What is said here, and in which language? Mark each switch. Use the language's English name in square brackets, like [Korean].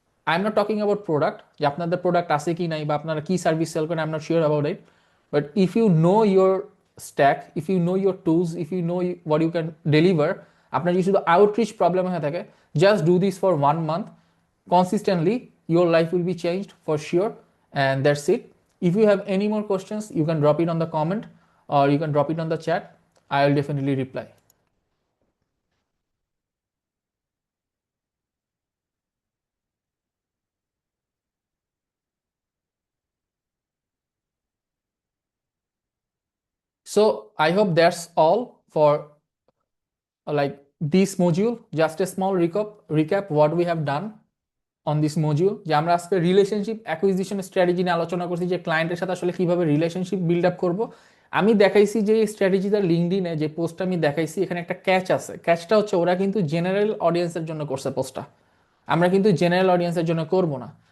[English] I am not talking about product, [Bangla] যে আপনাদের product আছে কি নাই বা আপনারা কি সার্ভিস সেল করেন, [English] I am not sure about it, but if you know your stack, if you know your tools, if you know what you can deliver, [Bangla] আপনার যদি শুধু আউটরিচ প্রবলেম হয়ে থাকে, [English] Just do this for 1 month consistently, your life will be changed for sure, and that's it. If you have any more questions, you can drop it on the comment or you can drop it on the chat. I will definitely reply. So I hope that's all for like this module. Just a small recap what we have done on this module, [Bangla] যে আমরা আজকে relationship acquisition strategy নিয়ে আলোচনা করছি, যে ক্লায়েন্টের সাথে আসলে কিভাবে রিলেশনশিপ বিল্ড আপ করব। আমি দেখাইছি যে এই স্ট্র্যাটেজিটা লিঙ্কডইনে যে পোস্টটা আমি দেখাইছি, এখানে একটা ক্যাচ আছে। ক্যাচটা হচ্ছে ওরা কিন্তু জেনারেল অডিয়েন্সের জন্য করছে পোস্টটা, আমরা কিন্তু জেনারেল অডিয়েন্সের জন্য করব না।